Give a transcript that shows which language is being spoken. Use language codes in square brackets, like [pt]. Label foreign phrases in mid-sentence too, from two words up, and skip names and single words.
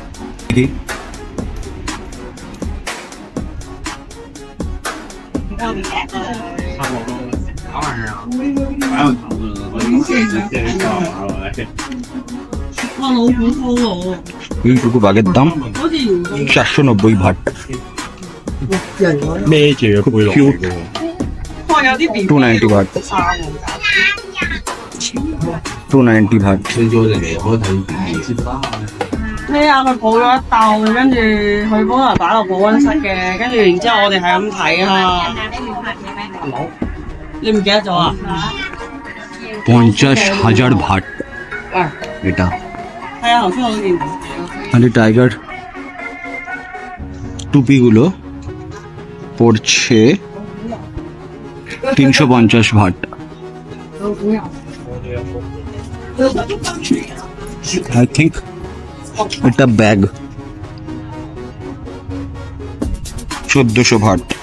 [bn] এইটুকু বাঘের দাম 490 ভাট। [th] 290 baht 290 baht [yue] 咩啊？佢抱咗一竇，跟住佢幫人擺落保溫室嘅，跟住然之後我哋係咁睇啊。你唔記得咗啊 [bn] 50,000 baht এটা [yue] 係啊，頭先我見。 [bn] আর এই টাইগার টুপিগুলো পড়ছে 350 ভাট [en] I think [bn] এটা ব্যাগ 1400 ভাট